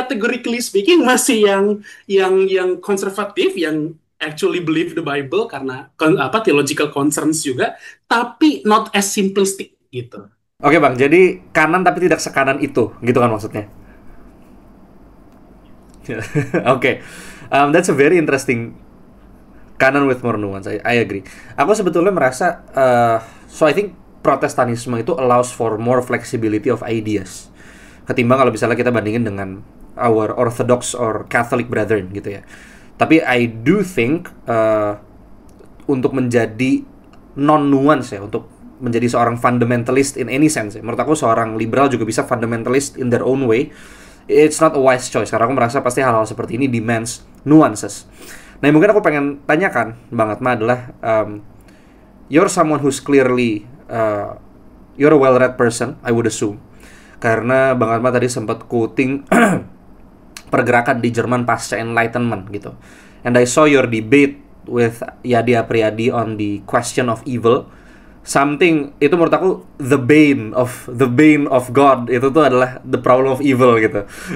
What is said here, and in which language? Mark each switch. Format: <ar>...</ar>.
<en>categorically speaking</en> <id>masih yang konservatif, yang</id> <en>actually believe the Bible</en> <id>karena apa</id> <en>theological concerns</en> <id>juga, tapi</id> <en>not as simplistic gitu.</en> <id>Oke bang, jadi kanan tapi tidak sekanan itu, gitu kan maksudnya?</id> <en>Oke, that's a very interesting kanan with more nuance. I agree.</en> <id>Aku sebetulnya merasa,</id> <en>so I think</en> <id>Protestanisme itu</id> <en>allows for more flexibility of ideas</en> <id>ketimbang kalau misalnya kita bandingin dengan</id> <en>our Orthodox or Catholic brethren</en> <id>gitu ya. Tapi</id> <en>I do think</en> <id>untuk menjadi non nuance ya, untuk menjadi seorang fundamentalist</id> <en>in any sense</en> <id>ya. Menurut aku seorang liberal juga bisa fundamentalist in their own way.</id> <en>It's not a wise choice</en> <id>karena aku merasa pasti hal-hal seperti ini</id> <en>demands nuances.</en> <id>Nah, yang mungkin aku pengen tanyakan Bang Atma adalah</id> <en>you're someone who's clearly you're a well-read person, I would assume.</en> <id>Karena Bang Atma tadi sempat quoting pergerakan di Jerman pasca Enlightenment gitu.</id> <en>And I saw your debate with Yadi Apriyadi on the question of evil. Something</en> <id>itu menurut aku</id> <en>the bane of God</en> <id>itu tuh adalah</id> <en>the problem of evil gitu.</en>